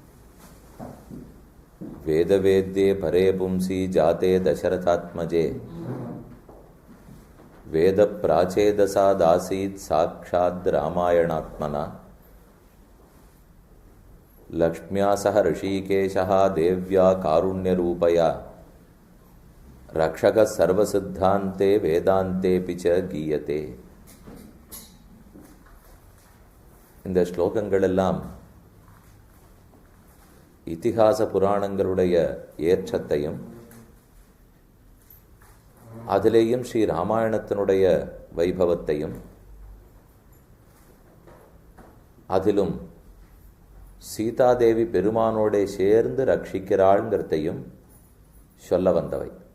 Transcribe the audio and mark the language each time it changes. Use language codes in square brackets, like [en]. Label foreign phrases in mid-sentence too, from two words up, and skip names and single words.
[sa] वेदवेद्ये परे पुंसि जाते दशरथात्मजे वेदप्राचेदसादासीत् साक्षाद् रामायणात्मना। लक्ष्म्या सह ऋषिकेशः देव्या कारुण्यरूपया रक्षकः सर्वसिद्धान्ते वेदान्तेऽपि च गीयते. [ta] இந்த ஸ்லோகங்கள் எல்லாம் இதிகாச புராணங்களுடைய ஏற்றத்தையும் அதிலேயும் ஸ்ரீ ராமாயணத்தினுடைய வைபவத்தையும் அதிலும் சீதாதேவி பெருமானோட சேர்ந்து ரட்சிக்கிறாள்ங்கிறதையும் சொல்ல வந்தவை.